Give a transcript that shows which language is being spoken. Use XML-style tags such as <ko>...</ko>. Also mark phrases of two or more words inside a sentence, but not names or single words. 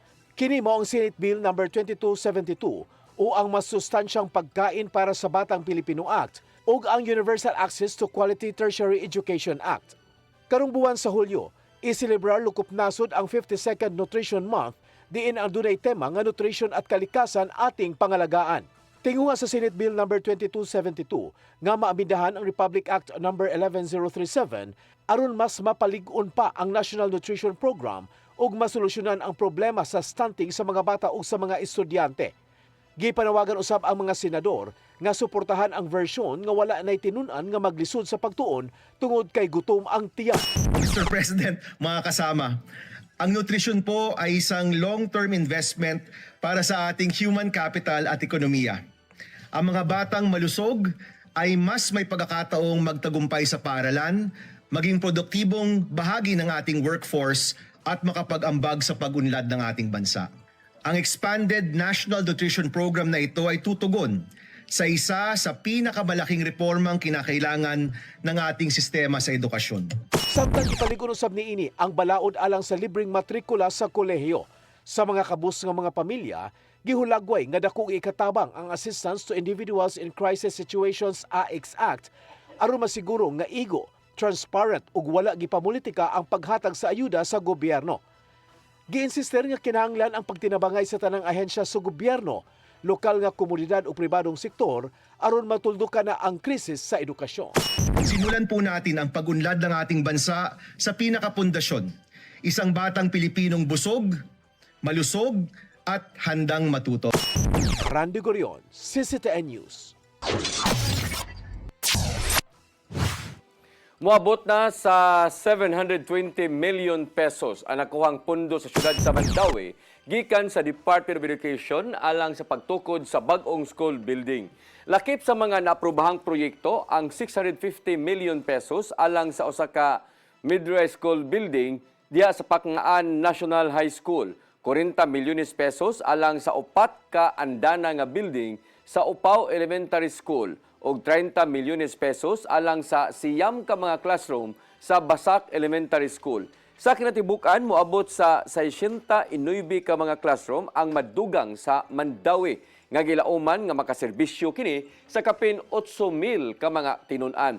<ceb>Kini mao ang Senate Bill No. 2272 o ang mas sustansyang pagkain para sa Batang Pilipino Act ug ang Universal Access to Quality Tertiary Education Act. Karong buwan sa Hulyo, iselebrar lukop nasod ang 52nd Nutrition Month diin ang dunay tema nga</ceb> <tl>nutrition at kalikasan ating pangalagaan.</tl> <ceb>Tinguha sa Senate Bill No. 2272 nga maamidahan ang Republic Act No. 11037 aron mas mapalig-on pa ang National Nutrition Program ug masolusyonan ang problema sa stunting sa mga bata ug sa mga estudyante. Gipanawagan usab ang mga senador nga suportahan ang version nga wala nay tinun-an nga maglisod sa pagtuon tungod kay gutom ang tiyan.</ceb> <tl>Mr. President, mga kasama, ang nutrisyon po ay isang</tl> <en>long-term investment</en> <tl>para sa ating</tl> <en>human capital</en> <tl>at ekonomiya. Ang mga batang malusog ay mas may pagkakataong magtagumpay sa paaralan, maging produktibong bahagi ng ating workforce at makapag-ambag sa pag-unlad ng ating bansa. Ang expanded National Nutrition Program na ito ay tutugon sa isa sa pinakamalaking reformang kinakailangan ng ating sistema sa edukasyon.</tl> <ceb>Samtang ipaligon usab niini ang balaod alang sa libreng matrikula sa kolehiyo. Sa mga kabus nga mga pamilya, gihulagway nga dako ikatabang ang Assistance to Individuals in Crisis Situations AICS Act aron masiguro nga igo transparent ug wala gipamulitika ang paghatag sa ayuda sa gobyerno. Giinsister nga kinahanglan ang pagtinabangay sa tanang ahensya sa gobyerno, lokal nga komunidad o pribadong sektor aron matuldukan na ang krisis sa edukasyon.</ceb> <tl>Simulan po natin ang pag-unlad ng ating bansa sa pinakapundasyon. Isang batang Pilipinong busog, malusog, at handang matuto.</tl> <ceb>Randy Gorion, CCTN News. Moabot na sa 720 million pesos ang nakuhang pundo sa syudad sa Mandaue gikan sa Department of Education alang sa pagtukod sa bag-ong school building. Lakip sa mga naaprobahang proyekto ang 650 million pesos alang sa usa ka mid-rise school building diha sa Pakngaan National High School, 40 milyones pesos alang sa upat ka andana nga building sa Upaw Elementary School og 30 milyones pesos alang sa siyam ka mga classroom sa Basak Elementary School. Sa kinatibukan, moabot sa 69 ka mga classroom ang madugang sa Mandaue nga gilauman nga makaserbisyo kini sa kapin 8,000 ka mga tinun-an.</ceb>